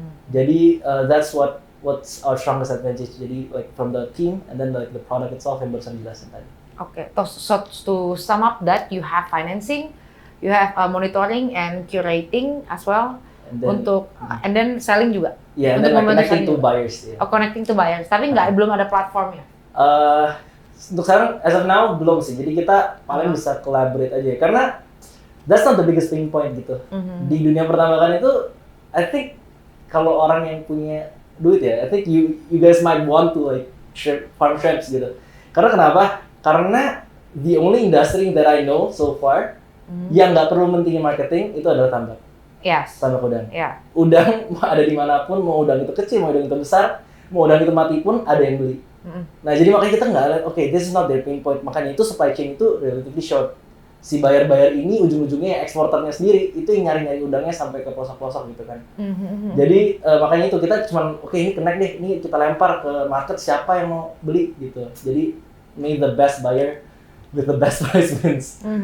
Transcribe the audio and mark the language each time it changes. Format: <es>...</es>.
<id>Jadi</id> <en>that's what's our strongest advantage.</en> <id>Jadi</id> <en>like from the team and then like the product itself</en> <id>yang barusan jelasin tadi.</id> <en>Okay, so to sum up that you have financing, you have monitoring and curating as well, and then selling</en> <id>juga.</id> <en>Yeah, and then like connecting to buyers. Yeah. Oh, connecting to buyers.</en> <id>Tapi belum ada platformnya. Untuk sekarang</id> <en>as of now</en> <id>belum sih. Jadi kita paling bisa collaborate aja. Karena</id> <en>that's not the biggest pain point</en> <id>gitu. Di dunia pertambangan itu,</id> <en>I think</en> <id>kalau orang yang punya duit ya,</id> <en>I think you guys might want to like farm shrimps</en> <id>gitu. Karena kenapa? Karena</id> <en>the only industry that I know so far</en> <id>yang nggak perlu mentingin marketing itu adalah tambak.</id> <en>Yes.</en> <id>Tambak udang.</id> <en>Yeah.</en> <id>Udang ada dimanapun, mau udang itu kecil, mau udang itu besar, mau udang itu mati pun ada yang beli. Nah jadi makanya kita nggak lihat,</id> <en>okay, this is not their pain point.</en> <id>Makanya itu</id> <en>supply chain itu relatively short.</en> <id>Si buyer ini ujung-ujungnya eksporternya sendiri itu yang nyari-nyari udangnya sampai ke pelosok-pelosok gitu kan. Jadi makanya itu kita cuman ini connect deh, ini kita lempar ke market siapa yang mau beli gitu. Jadi</id> <en>make the best buyer with the best price wins.</en>